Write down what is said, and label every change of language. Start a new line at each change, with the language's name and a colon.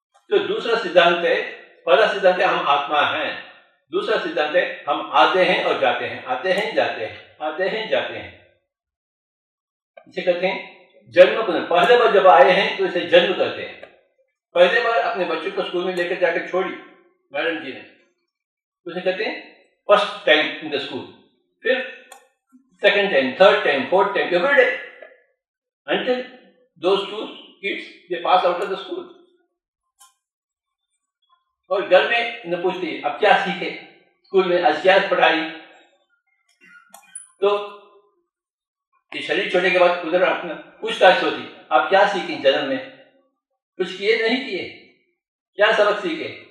Hindi: तो दूसरा सिद्धांत है, पहला सिद्धांत है हम आत्मा हैं, दूसरा सिद्धांत है हम आते हैं और जाते हैं, आते हैं जाते हैं, आते हैं जाते हैं। इसे कहते हैं जन्म पुनर्जन्म। पहले बार जब आए हैं तो इसे जन्म कहते हैं। पहले बार अपने बच्चों को स्कूल में लेकर जाकर छोड़ी मैडम जी ने, उसे कहते हैं
English: First time in the school.
Hindi: फिर
English: Second time, third time, fourth time, every day until those two kids they pass out of the school।
Hindi: और घर में न पूछती अब क्या सीखे स्कूल में, आज क्या पढ़ाई, तो ये शरीर छोड़ने के बाद उधर अपना पूछताछ होती, आप क्या सीखे जन्म में, कुछ किए नहीं किए, क्या सबक सीखे?